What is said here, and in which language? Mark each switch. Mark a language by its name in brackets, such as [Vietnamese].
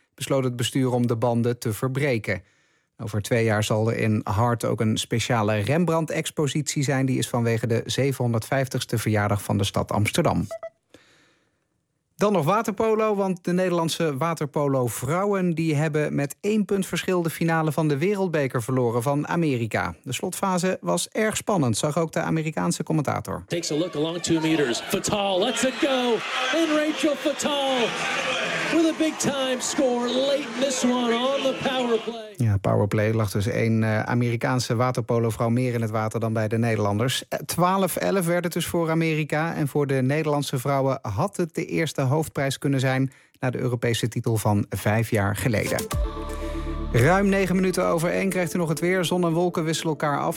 [Dutch] besloot het bestuur om de banden te verbreken. Over 2 jaar zal er in Hart ook een speciale Rembrandt-expositie zijn. Die is vanwege de 750ste verjaardag van de stad Amsterdam. Dan nog waterpolo, want de Nederlandse waterpolo-vrouwen die hebben met 1 punt verschil de finale van de wereldbeker verloren van Amerika. De slotfase was erg spannend, zag ook de Amerikaanse commentator. [English] Takes a look along 2 meters. Fatal, let's it go. And Rachel Fatal with a big time score late in this one on the powerplay. [Dutch] Ja, powerplay. Er lag dus 1 Amerikaanse waterpolo-vrouw meer in het water dan bij de Nederlanders. 12-11 werd het dus voor Amerika. En voor de Nederlandse vrouwen had het de eerste hoofdprijs kunnen zijn na de Europese titel van 5 jaar geleden. Ruim 9 minuten over 1 krijgt u nog het weer. Zon en wolken wisselen elkaar af.